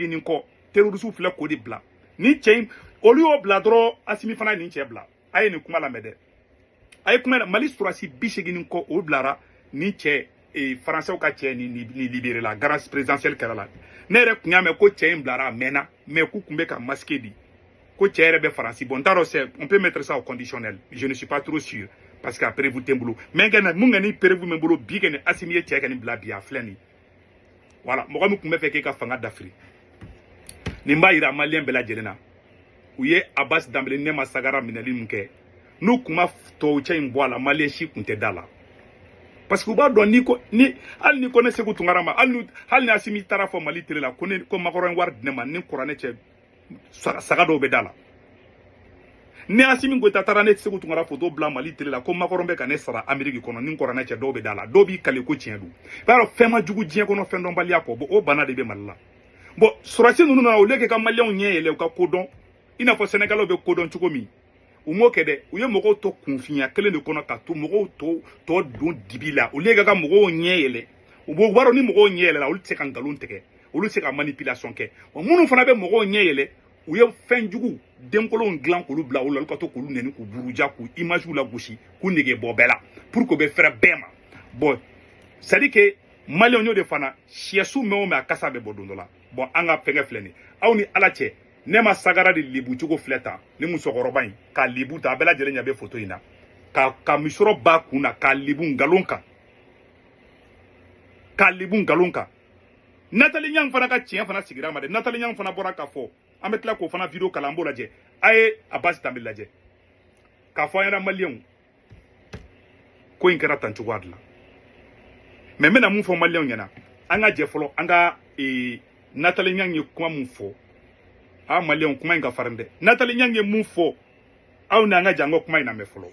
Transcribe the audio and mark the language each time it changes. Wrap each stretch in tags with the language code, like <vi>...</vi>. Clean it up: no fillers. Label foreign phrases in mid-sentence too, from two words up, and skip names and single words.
<bm>ni kɔ terroriste filɛ k'o de bila ni cɛ in olu y'o bila dɔrɔn Assimi fana ye nin cɛ bila a ye nin kuma lamɛn dɛ a ye kuma Mali sɔrɔdasi 80 ni kɔ o bilara ni cɛ Français ka cɛ ni</bm> <fr>libéré la grâce présidentielle</fr> <bm>kɛra la ne yɛrɛ kun y'a mɛn ko cɛ in bilara a mɛnna mais k'u kun bɛ ka masquer di ko cɛ yɛrɛ bɛ Faransi bon n t'a dɔn</bm> <fr>on peut mettre ça au conditionnel je ne suis pas trop sûr parce que</fr> <bm>a prévu tɛ n bolo mais mun kɛ ni prévu min bolo bi kɛ ni Assimi ye cɛ kɛ nin bila bi a filɛ nin voilà mɔgɔ min kun bɛ fɛ k'e ka fanga dafiri nin b'a yira maliyɛn bɛɛ lajɛlen na u ye Abbas Dambele Nɛma Sagara minɛli min kɛ n'u kun ma tɔw cɛ in bɔ a la maliyɛn si kun tɛ da la parce que u b'a dɔn hali ni ko ne Segu Tunkara ma hali ni Assimi taara fɔ Mali télé la ko Makɔrɔ ye wari di ne ma ni kuranɛ cɛ saga dɔw bɛ da la ni Assimi Goïta taara ne Segu Tunkara photo bila Mali télé la ko Makɔrɔ bɛ ka ne sara Amérique kɔnɔ ni kuranɛ cɛ dɔw bɛ da la dɔw b'i kale ko tiɲɛ don i b'a dɔn fɛn ma jugu diɲɛ kɔnɔ fɛn dɔnbaliya kɔ bon o bana de bɛ Mali la bon sɔrɔdasi ninnu nana</bm> <fr>au lieu que</fr> <bm>ka maliyɛnw ɲɛ yɛlɛ u ka kodɔn i n'a fɔ Sénégalais bɛ kodɔn cogo min u m'o kɛ dɛ u ye mɔgɔw to kunfinya kelen de kɔnɔ ka to mɔgɔw tɔ don dibi la</bm> <fr>au lieu que</fr> <bm>ka mɔgɔw ɲɛ yɛlɛ u b'o b'a dɔn ni mɔgɔw ɲɛ yɛlɛla olu tɛ se ka nkalon tigɛ olu tɛ se ka manipulation kɛ wa minnu fana bɛ mɔgɔw ɲɛ yɛlɛ u ye fɛn jugu denkolonw dilan k'olu bila olu la olu ka to k'olu neni k'u buruja k'u image la gosi k'u nege bɔ bɛɛ la</bm> <fr>pour que</fr> <bm>o bɛ fɛrɛ bɛɛ ma bon</bm> <fr>c'est à dire que</fr> <bm>maliyɛnw y'o de fana siyɛsu mɛn o mɛn a kasa bɛ bɔ don dɔ la bon an ka fɛngɛ filɛ nin aw ni ala cɛ Nɛma Sagara de lebu cogo filɛ tan ni musokɔrɔba in ka lebu ta a bɛɛ lajɛlen ɲɛ bɛ photo in na ka misɔrɔ b'a kun na ka lebu nkalon kan Nathalie Niang fana ka tiɲɛ fana sigira ma dɛ Nathalie Niang fana bɔra k'a fɔ an bɛ tila k'o fana video kalan an b'o lajɛ a ye Abbas Dambele lajɛ k'a fɔ an ɲɛna maliyɛnw ko in kɛra tan cogoya de la mais n bɛna mun fɔ maliyɛnw ɲɛna an ka jɛ fɔlɔ an ka Nathalie Niang ye kuma mun fɔ a maliyɛnw kuma in ka farin dɛ Nathalie Niang ye mun fɔ aw ni an ka jɛ an ka kuma in lamɛn fɔlɔ.</bm>